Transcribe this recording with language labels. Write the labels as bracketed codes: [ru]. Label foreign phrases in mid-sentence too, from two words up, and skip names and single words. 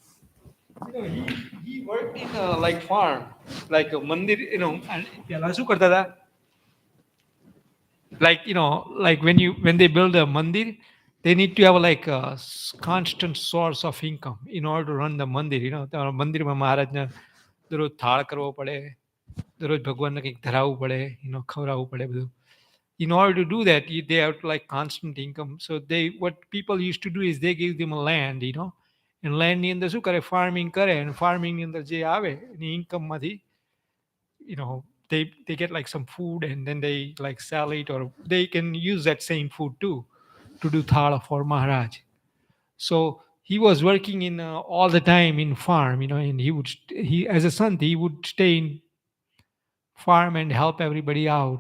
[en] he worked in a farm, like a mandir, and [gu] પેલા શું કરતા હતા? [en] When they build a mandir, they need to have constant source of income in order to run the mandir. [gu] મંદિરમાં મહારાજને દરરોજ થાળ કરવો પડે, દરરોજ ભગવાનને કંઈક ધરાવવું પડે, ખવડાવવું પડે બધું. [en] In order to do that, they have to constant income. So what people used to do is they give them a land, and land [gu] ની અંદર શું કરે, farming કરે, [en] and farming [gu] ની અંદર જે આવે એની income માંથી, [en] they get some food, and then they sell it, or they can use that same food too to do thala for Maharaj. So he was working in all the time in farm, and he as a son he would stay in farm and help everybody out.